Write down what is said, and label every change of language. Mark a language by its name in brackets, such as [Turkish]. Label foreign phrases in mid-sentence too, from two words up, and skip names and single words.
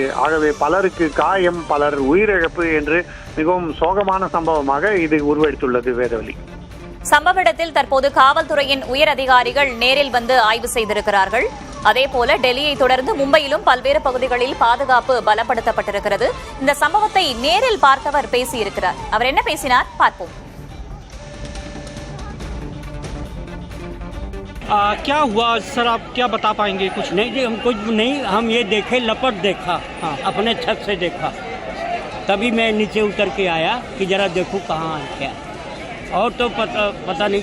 [Tamil] ஆகவே பலருக்கு காயம், பலர் உயிரிழப்பு என்று மிகவும் சோகமான சம்பவமாக இது உருவெடுத்துள்ளது. வேதவழி, சம்பவ இடத்தில் தற்போது காவல்துறையின் உயர் அதிகாரிகள் நேரில் வந்து ஆய்வு செய்திருக்கிறார்கள். அதேபோல டெல்லியை தொடர்ந்து மும்பையிலும் பல்வேறு பகுதிகளில் பாதுகாப்பு பலப்படுத்தப்பட்டிருக்கிறது. இந்த சம்பவத்தை நேரில் பார்த்தவர் பேசியிருக்கிறார். அவர் என்ன பேசினார் பார்ப்போம். [Hindi] क्या हुआ सर, आप क्या बता पाएंगे? कुछ नहीं जी, हम कुछ नहीं, हम ये देखे, लपट देखा, हाँ अपने छत से देखा, तभी मैं नीचे उतर के आया कि जरा देखूं कहाँ है क्या, और तो पता नहीं